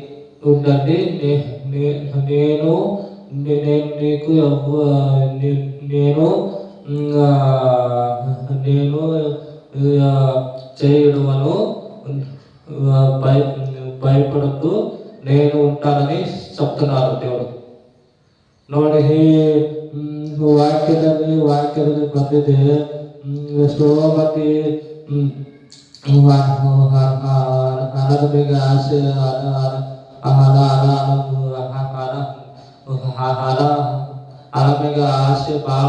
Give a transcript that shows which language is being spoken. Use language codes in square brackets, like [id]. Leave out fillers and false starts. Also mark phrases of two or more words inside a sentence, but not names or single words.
[te] నేను నీకు నేను చేయడమను, భయపడద్దు, నేను ఉంటానని చెప్తున్నారు దేవుడు. [kn] ನೋಡಿ, ವಾಕ್ಯದಲ್ಲಿ ಬಂದಿದೆ, ಎಷ್ಟೋ ಮಂದಿ ಹಣದ ಮೇಲೆ ಆಸೆ, ಹಣ ಮೇಲೆ ಆಸೆ ಭಾಳ.